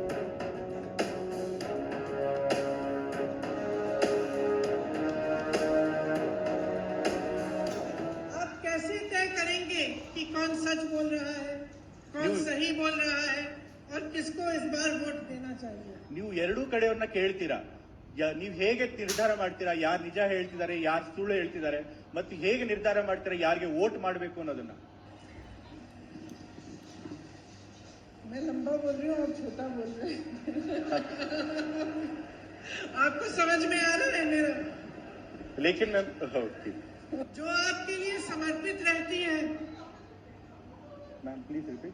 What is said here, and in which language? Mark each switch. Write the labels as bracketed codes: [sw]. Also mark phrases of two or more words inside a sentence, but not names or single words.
[hi] आप कैसे तय करेंगे कि कौन सच बोल रहा है, कौन सही बोल रहा है और किसको इस बार वोट देना चाहिए? [kn] ನೀವು ಎರಡೂ ಕಡೆಯವ್ರನ್ನ ಕೇಳ್ತೀರಾ, ನೀವು ಹೇಗೆ ನಿರ್ಧಾರ ಮಾಡ್ತೀರಾ ಯಾರು ನಿಜ ಹೇಳ್ತಿದ್ದಾರೆ, ಯಾರು ಸುಳ್ಳು ಹೇಳ್ತಿದ್ದಾರೆ, ಮತ್ತು ಹೇಗೆ ನಿರ್ಧಾರ ಮಾಡ್ತೀರಾ ಯಾರಿಗೆ ವೋಟ್ ಮಾಡಬೇಕು ಅನ್ನೋದನ್ನ? [hi] मैं लंबा बोल रही हूँ, आप छोटा बोल रहे हैं। आपको समझ में आ रहा है मेरा? लेकिन जो आपके लिए समर्पित रहती है, [en] ma'am please repeat.